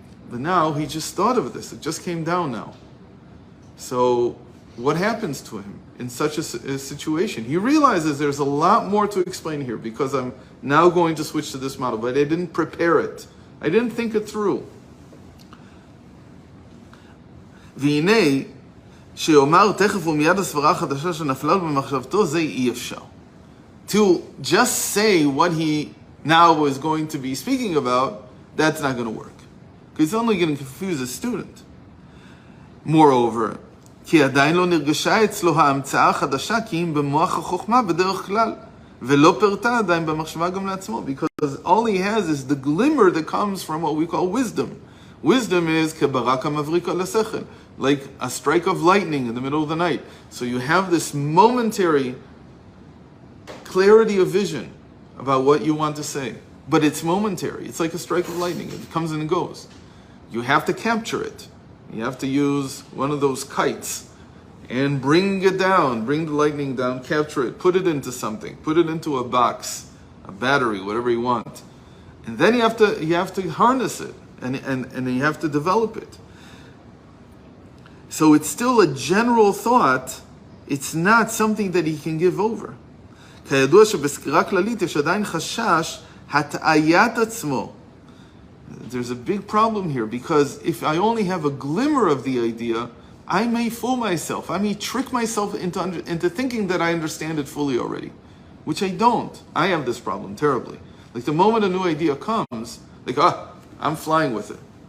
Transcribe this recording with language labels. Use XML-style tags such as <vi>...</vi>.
<en>But now he just thought of this. It just came down now. So what happens to him in such a situation? He realizes there's a lot more to explain here because I'm now going to switch to this model, but I didn't prepare it. I didn't think it through.</en> <he>והנה, שיאמר תכף ומיד הסברה החדשה שנפלה במחשבתו, זה אי אפשר.</he> <en>To just say what he now is going to be speaking about, that's not going to work. because it's only going to confuse a student. Moreover,</en> <he>כי עדיין לא נרגשה אצלו ההמצאה החדשה כי אם במוח החוכמה בדרך כלל, ולא פרטה עדיין במחשבה גם לעצמו,</he> <en>because all he has is the glimmer that comes from what we call wisdom. Wisdom is</en> <he>כברק המבריק על השכל,</he> <en>like a strike of lightning in the middle of the night. So you have this momentary clarity of vision about what you want to say, but it's momentary. It's like a strike of lightning. It comes and goes. You have to capture it. You have to use one of those kites and bring it down, bring the lightning down, capture it, put it into something, put it into a box, a battery, whatever you want. And then you have to harness it and you have to develop it. So it's still a general thought. It's not something that he can give over.</en> <he>כידוע שבסקירה כללית יש עדיין חשש הטעיית עצמו.</he> <en>There's a big problem here, because if I only have a glimmer of the idea, I may fool myself. I may trick myself into thinking that I understand it fully already, which I don't. I have this problem terribly. Like the moment a new idea comes, like, I'm flying with it.</en>